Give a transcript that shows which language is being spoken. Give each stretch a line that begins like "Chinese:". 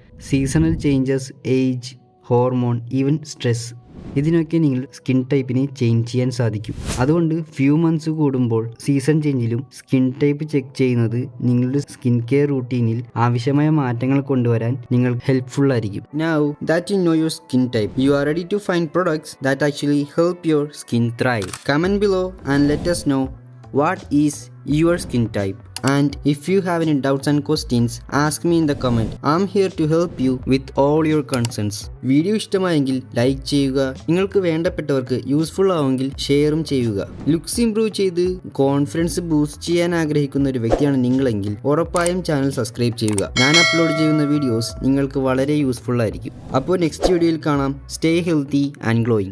Malayalam: Seasonal changes, age, hormone, even stress, ഇതിനൊക്കെ നിങ്ങൾ skin ടൈപ്പിനെ change ചെയ്യാൻ സാധിക്കും. അതുകൊണ്ട് ഫ്യൂ മന്ത്സ് കൂടുമ്പോൾ സീസൺ ചേഞ്ചിലും സ്കിൻ ടൈപ്പ് ചെക്ക് ചെയ്യുന്നത് നിങ്ങളുടെ സ്കിൻ കെയർ റൂട്ടീനിൽ ആവശ്യമായ മാറ്റങ്ങൾ കൊണ്ടുവരാൻ നിങ്ങൾ ഹെൽപ്ഫുൾ ആയിരിക്കും.
English: Now that you know your skin type, you are ready to find products that actually help your skin thrive. Comment below and let us know what is your skin type. And if you have any doubts and questions, ask me in the comment. I'm here to help you with all your concerns.
Malayalam: Video ഇഷ്ടമായെങ്കിൽ like ചെയ്യുക. നിങ്ങൾക്ക് വേണ്ടപ്പെട്ടവർക്ക് useful ആവുമെങ്കിൽ ഷെയറും ചെയ്യുക. Looks improve ചെയ്ത് confidence boost ചെയ്യാൻ ആഗ്രഹിക്കുന്ന ഒരു വ്യക്തിയാണ് നിങ്ങളെങ്കിൽ ഉറപ്പായും ചാനൽ സബ്സ്ക്രൈബ് ചെയ്യുക. ഞാൻ അപ്ലോഡ് ചെയ്യുന്ന വീഡിയോസ് നിങ്ങൾക്ക് വളരെ യൂസ്ഫുൾ ആയിരിക്കും. അപ്പോൾ നെക്സ്റ്റ് വീഡിയോയിൽ കാണാം.
English: Stay healthy and glowing.